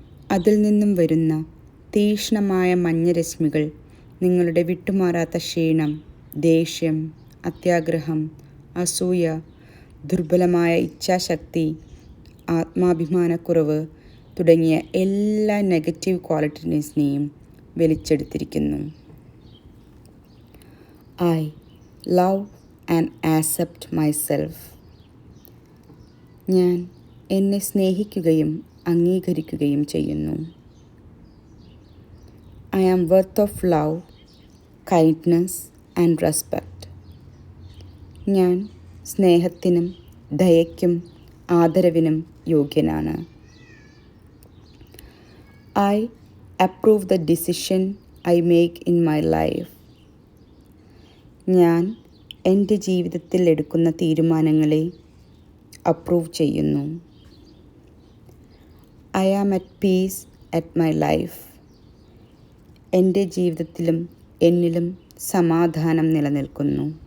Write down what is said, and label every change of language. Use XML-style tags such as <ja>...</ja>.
<ml>അതിൽ നിന്നും വരുന്ന തീക്ഷ്ണമായ മഞ്ഞരശ്മികൾ നിങ്ങളുടെ വിട്ടുമാറാത്ത ക്ഷീണം, ദേഷ്യം, അത്യാഗ്രഹം, അസൂയ, ദുർബലമായ ഇച്ഛാശക്തി, ആത്മാഭിമാനക്കുറവ് തുടങ്ങിയ എല്ലാ negative ക്വാളിറ്റീസിനെയും വലിച്ചെടുത്തിരിക്കുന്നു.</ml> <en>I love and accept myself.</en> <ml>ഞാൻ എന്നെ സ്നേഹിക്കുകയും അംഗീകരിക്കുകയും ചെയ്യുന്നു.</ml> <en>I am worth of love, kindness and respect.</en> <ml>ഞാൻ സ്നേഹത്തിനും ദയയ്ക്കും ആദരവിനും യോഗ്യനാണ്.</ml> <en>I approve the decision I make in my life.</en> <ml>ഞാൻ എൻ്റെ ജീവിതത്തിൽ എടുക്കുന്ന തീരുമാനങ്ങളെ അപ്രൂവ് ചെയ്യുന്നു.</ml> <en>I am at peace at my life.</en> <ml>എൻ്റെ ജീവിതത്തിലും എന്നിലും സമാധാനം നിലനിൽക്കുന്നു.</ml>